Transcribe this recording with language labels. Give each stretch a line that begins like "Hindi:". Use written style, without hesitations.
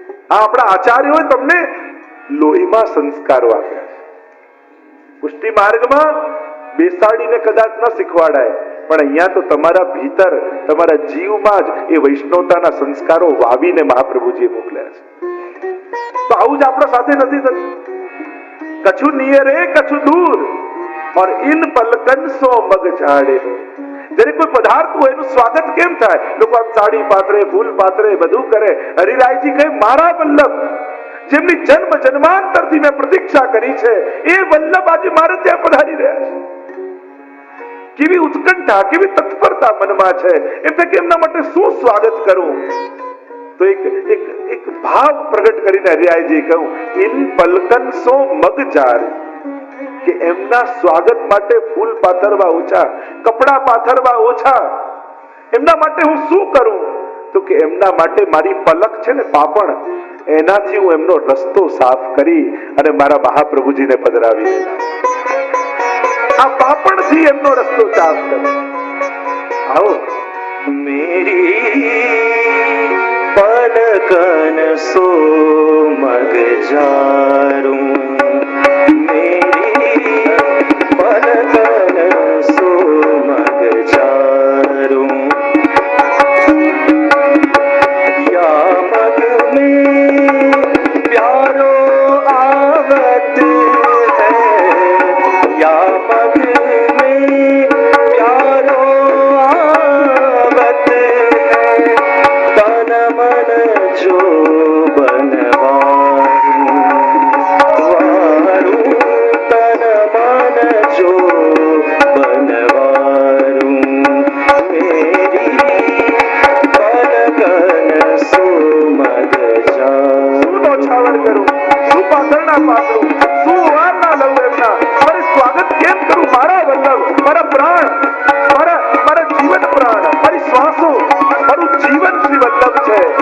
Gujarati: આ આપણા આચાર્યોએ તમને લોહીમાં સંસ્કારો આપ્યા છે. પુષ્ટિ માર્ગમાં બેસાડીને કદાચ ન શીખવાડાય, પણ અહીંયા તો તમારા ભીતર, તમારા જીવમાં જ એ વૈષ્ણવતાના સંસ્કારો વાવીને મહાપ્રભુજીએ મોકલ્યા છે. તો આવું જ આપણા સાથે નથી થતું.
Hindi: કછું નિયરે કછું દૂર और इन पलकन सो मग झाड़े.
Gujarati: જ્યારે કોઈ પદાર્થ હોય એનું સ્વાગત કેમ થાય? લોકો આમ સાડી પાથરે, ફૂલ પાથરે, બધું કરે. હરિરાયજી કહે મારા વલ્લભ, જેમની જન્મ જન્માંતરથી મેં પ્રતીક્ષા કરી છે, એ વલ્લભ આજે મારે ત્યાં પધારી રહ્યા છે. કેવી ઉત્કંઠા, કેવી તત્પરતા મનમાં છે. એમ થાય કે એમના માટે શું સ્વાગત કરું. તો એક ભાવ પ્રગટ કરીને હરિરાયજી કહ્યું,
Hindi: ઇન પલકન સો મગ ઝાડે,
Gujarati: કે એમના સ્વાગત માટે ફૂલ પાથરવા ઓછા, કપડા પાથરવા ઓછા. એમના માટે હું શું કરું? તો કે એમના માટે મારી પલક છે ને, પાપણ, એનાથી હું એમનો રસ્તો સાફ કરી અને મારા મહાપ્રભુજીને પધરાવી દેલા. આ પાપણથી એમનો રસ્તો સાફ કરું. આવો
Hindi: मेरी पलकन सो मग झारूं, मेरी पलकन सो मग झारूं, या मग में प्यारो आवत है, या मग में प्यारो आवत है, तन मन जो बनवारूं, वारूं, तन मन जो बनवारूं, मेरी पलकन सो मग
Gujarati: શું નોછાવર કરું, શું પાથરણા પાથરું, શું વારના લઉં એમના, મારે સ્વાગત કેમ કરું? મારા વલ્લભ, મારા પ્રાણ, મારા જીવન પ્રાણ, મારી શ્વાસો, મારું જીવન શ્રી વલ્લભ છે.